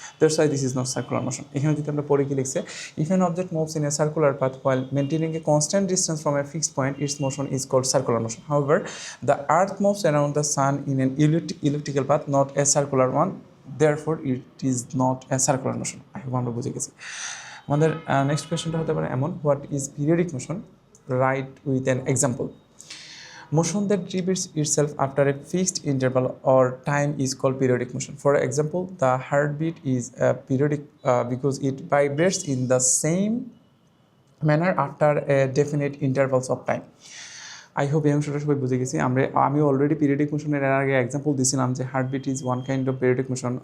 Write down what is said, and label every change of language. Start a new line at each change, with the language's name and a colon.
English: That's why this is not circular motion.
Bangla: এখানে যদি আমরা পড়ে কি লিখছে,
English: If an object moves in a circular path while maintaining a constant distance from a fixed point, its motion is called circular motion. However the earth moves around the sun in an electrical path, not a circular one, therefore it is not a circular motion. I hope
Bangla: আমরা বুঝে গেছি। আমাদের next কোয়েশ্চনটা হতে পারে এমন,
English: What is periodic motion? Right with an example. Motion that repeats itself after a fixed interval or time is called periodic motion. For example, the heartbeat is periodic because it vibrates in the same manner after a definite intervals of time. I hope
Bangla: এই অংশটা সবাই বুঝে গেছি। আমি already periodic মোশনের এর আগে example দিয়েছিলাম যে
English: Heartbeat is one kind of periodic motion.